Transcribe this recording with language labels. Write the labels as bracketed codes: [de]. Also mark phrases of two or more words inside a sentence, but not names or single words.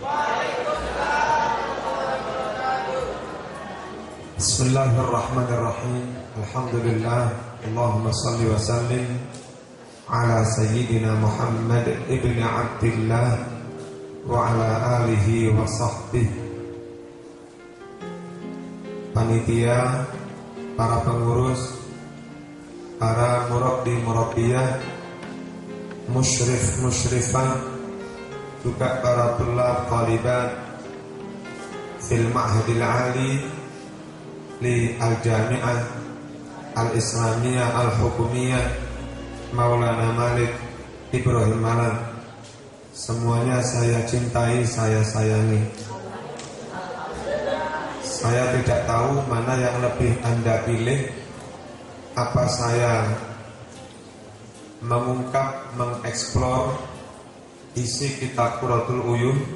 [ar] بسم الله الرحمن الرحيم. Alhamdulillah. اللهم صل وسلم على سيدنا محمد بن عبد الله وعلى آله وصحبه. [id] Panitia, para pengurus, para murabbi-murabbiyah, musyrif-musyrifah, juga para [ar] طلاب طالبات في المعهد العالي للجامعة الإسلامية الحكومية [id] Maulana Malik Ibrahim Malan. Semuanya saya cintai, saya sayangi. Saya tidak tahu mana yang lebih Anda pilih, apa saya mengungkap, mengeksplor isi kitab Qurratul Uyun,